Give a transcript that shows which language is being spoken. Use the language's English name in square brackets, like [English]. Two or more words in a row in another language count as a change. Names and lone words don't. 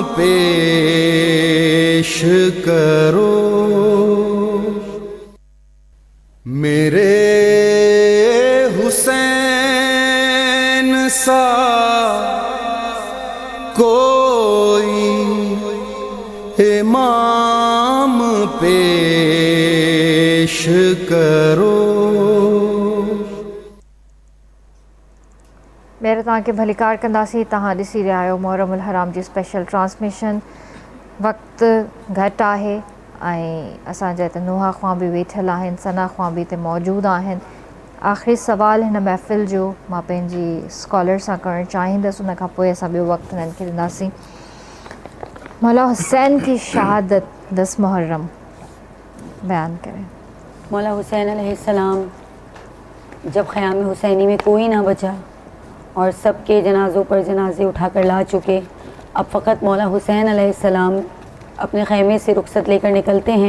[Urdu] پیش کرو میرے حسین سا کوئی امام پیش کرو [Sindhi] मेरे तव्हांखे भलीकार कंदासीं। तव्हां ॾिसी रहिया आहियो मुहर्रम उल हराम जी [English] special transmission. [Sindhi] वक़्तु घटि आहे ऐं असांजा हिते नुहा ख़्वां बि वेठल आहिनि, सना ख़्वां बि हिते मौजूदु आहिनि। आख़िरी सवाल हिन महफ़िल जो मां पंहिंजी स्कॉलर सां करणु चाहींदसि, उन खां पोइ असां ॿियो वक़्तु हिननि खे ॾींदासीं। [Urdu] مولا حسین کی شہادت 10 محرم بیان کریں. مولا حسین علیہ السلام جب خیام حسینی میں کوئی نہ بچا اور سب کے جنازوں پر جنازے اٹھا کر لا چکے، اب فقط مولا حسین علیہ السلام اپنے خیمے سے رخصت لے کر نکلتے ہیں.